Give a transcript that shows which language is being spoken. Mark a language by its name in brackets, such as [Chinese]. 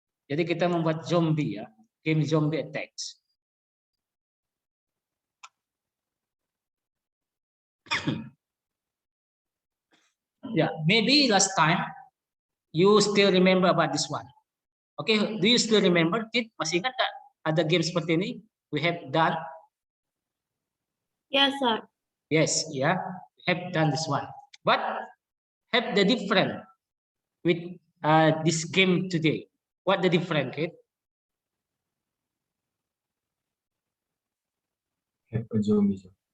[Indonesian] Jadi kita membuat zombie ya, game zombie attacks. [English] Yeah, maybe last time you still remember about this one. Okay, do you still remember? [Indonesian] Kid, masih ingat tak ada game seperti ini? [English] We have done. Yes, sir. Yes, yeah, we have done this one. But have the different with this game today. What the different, kid? Have a zombie, sir.